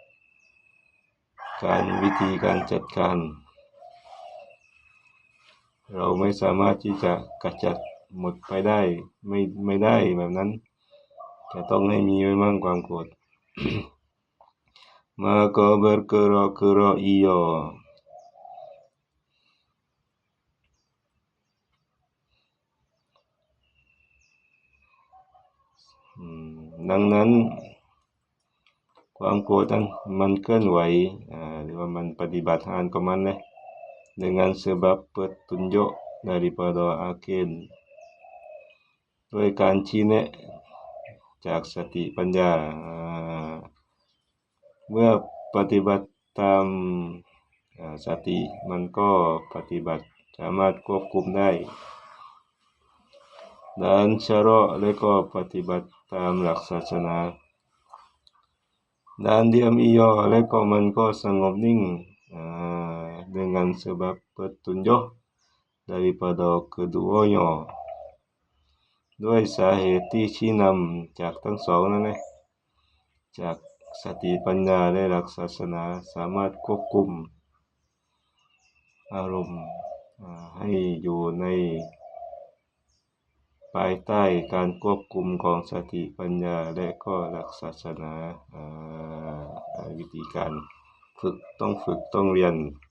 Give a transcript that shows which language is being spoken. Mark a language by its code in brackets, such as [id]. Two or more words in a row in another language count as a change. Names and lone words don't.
[th] วิธีการจัดการเราไม่สามารถที่จะกำจัดหมดไปได้ไม่ได้แบบนั้นจะต้องให้มีไว้มั่งความโกรธ [ms] Maka bergerak-gerak ia [th] ดังนั้นความโกรธนั้นมันเคลื่อนไหวหรือว่ามันปฏิบัติงานของมันนะ [ms] dengan sebab petunjuk daripada akil [th] ด้วยการชี้แนะจากสติปัญญา เมื่อปฏิบัติตามสติมันก็ปฏิบัติสามารถควบคุมได้ [ms] dan syara' [th] และก็ปฏิบัติตามหลักศาสนา [ms] dan diam ia [th] และก็มันก็สงบนิ่ง [ms] dengan sebab petunjuk daripada keduanya [th] ด้วยสาเหตุที่ชี้นำจากทั้งสองนั่นแหละจากสติปัญญาและหลักศาสนาสามารถควบคุม อารมณ์ให้อยู่ในภายใต้การควบคุมของสติปัญญาและก็หลักศาสนาวิธีการฝึกต้องเรียน